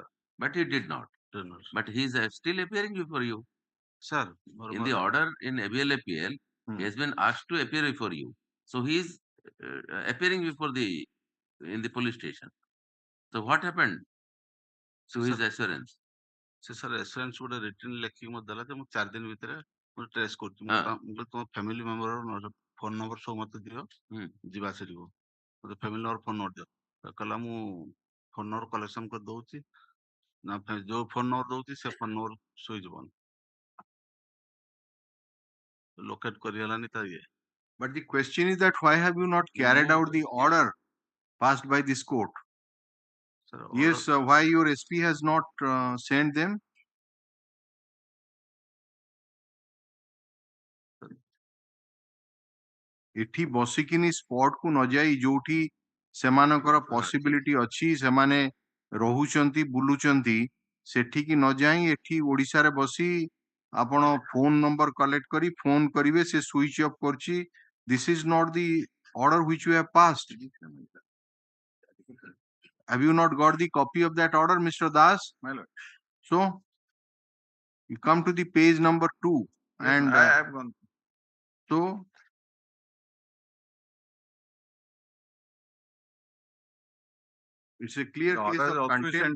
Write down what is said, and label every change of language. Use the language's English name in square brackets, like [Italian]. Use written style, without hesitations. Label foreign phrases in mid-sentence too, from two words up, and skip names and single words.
[English] But he did not. But he is still appearing before you, sir. In the order in ABLAPL, he has been asked to appear before you. So he is appearing before in the police station. So what happened to his assurance? [Odia] ସେ ସାର୍ ଏସଏନ୍ସ ଗୋଟେ ରିଟର୍ନ ଲେଖିକି ମୋତେ ଦେଲା ଯେ ମୁଁ 4 ଦିନ ଭିତରେ ମୁଁ ଟ୍ରେସ୍ କରୁଛି ମୁଁ ତମ [English] family member phone number [Odia] ସବୁ ମତେ ଦିଅ ଯିବା ସେଠିକୁ ମତେ [English] family number phone number [Odia] ଦିଅ କହିଲା ମୁଁ [English] phone number collection [Odia] କରି ଦଉଛି ନା ଯୋଉ [English] phone number [Odia] ଦଉଛି ସେ [English] phone number [Odia] ଶୋଇଯିବନି ଲୋକେଟ କରିହେଲାନି ତା ଇଏ। [English] But the question is that why have you not carried out the order passed by this court? Sir, yes, why your SP has not sent them? [Odia] ଏଠି ବସିକିନି ସ୍ପଟ କୁ ନ ଯାଇ ଯୋଉଠି ସେମାନଙ୍କର ପସିବିଲିଟି ଅଛି ସେମାନେ ରହୁଛନ୍ତି ବୁଲୁଛନ୍ତି ସେଠିକି ନ ଯାଇ ଏଠି ଓଡିଶାରେ ବସି ଆପଣ [English] phone number collect [Odia] କରି ଫୋନ କରିବେ ସେ [English] switch off [Odia] କରୁଛି [English] this is not the order which you have passed. Have you not got the copy of that order, Mr. Das? My lord. So you come to the page number 2 yes, and I have gone. So it's a clear case of contempt.